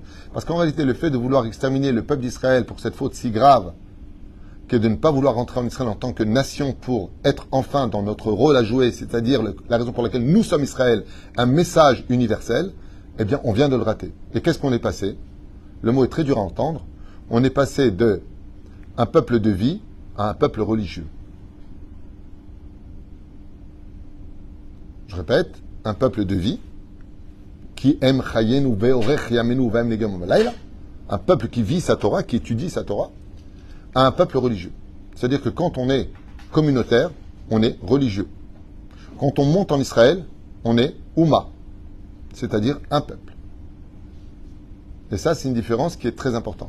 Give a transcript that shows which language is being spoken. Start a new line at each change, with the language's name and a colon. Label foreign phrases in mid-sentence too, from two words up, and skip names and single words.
French: Parce qu'en réalité, le fait de vouloir exterminer le peuple d'Israël pour cette faute si grave, que de ne pas vouloir rentrer en Israël en tant que nation pour être enfin dans notre rôle à jouer, c'est-à-dire la raison pour laquelle nous sommes Israël, un message universel, eh bien, on vient de le rater. Et qu'est-ce qu'on est passé? Le mot est très dur à entendre. On est passé de un peuple de vie à un peuple religieux. Je répète, un peuple de vie qui aime
Hebrew: חיינו ואורך ימינו ואם נגם ולילה,
French: un peuple qui vit sa Torah, qui étudie sa Torah, à un peuple religieux. C'est-à-dire que quand on est communautaire, on est religieux. Quand on monte en Israël, on est Ouma, c'est-à-dire un peuple. Et ça, c'est une différence qui est très importante.